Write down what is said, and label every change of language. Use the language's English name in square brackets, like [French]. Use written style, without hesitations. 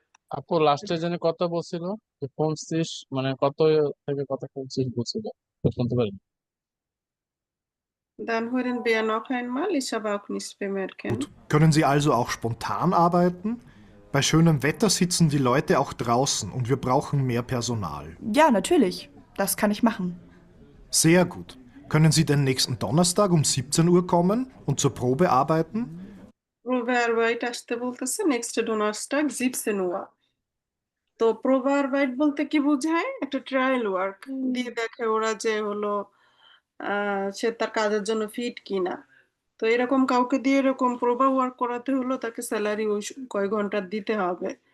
[Bangla] আপু লাস্টে জানি কত বলছিল যে 25 মানে কত থেকে কত 25 বলছিল তো শুনতে পারি [German] Dann hören wir noch einmal, ich habe auch nicht bemerken. Gut. Können Sie also auch spontan arbeiten? Bei schönem Wetter sitzen die Leute auch draußen und wir brauchen mehr Personal. Ja, natürlich. Das kann ich machen. Sehr gut. Können Sie denn nächsten Donnerstag um 17 Uhr kommen und zur Probe arbeiten? [Bangla] প্রোভারবাইট আসতে বলতেছে next ডোনার্সটাক 17 Uhr। তো প্রোভারবাইট বলতে কি বোঝায়? একটা trial work দিয়ে দেখে ওরা যে হলো সে তার কাজের জন্য ফিট কিনা। তো এরকম কাউকে দিয়ে এরকম প্রোভা ওয়ার্ক করাতে হলো তাকে স্যালারি ওই কয় ঘন্টা দিতে হবে।